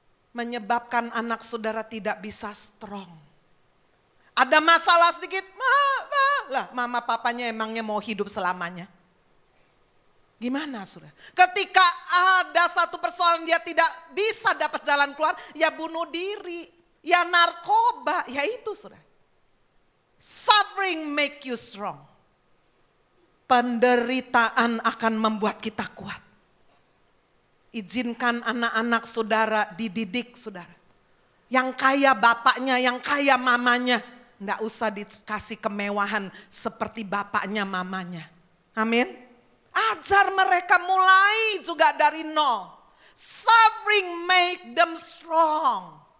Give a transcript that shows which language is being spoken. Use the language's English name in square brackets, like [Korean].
[Indonesian] Menyebabkan anak saudara tidak bisa strong. Ada masalah sedikit, mama papanya emangnya mau hidup selamanya. Gimana saudara? Ketika ada satu persoalan dia tidak bisa dapat jalan keluar, ya bunuh diri, ya narkoba, ya itu saudara. [English] Suffering make you strong. [Indonesian] Penderitaan akan membuat kita kuat. Izinkan anak-anak saudara dididik saudara. Yang kaya bapaknya, yang kaya mamanya, enggak usah dikasih kemewahan seperti bapaknya mamanya. Amin. Ajar mereka mulai juga dari nol. [English] Suffering make them strong.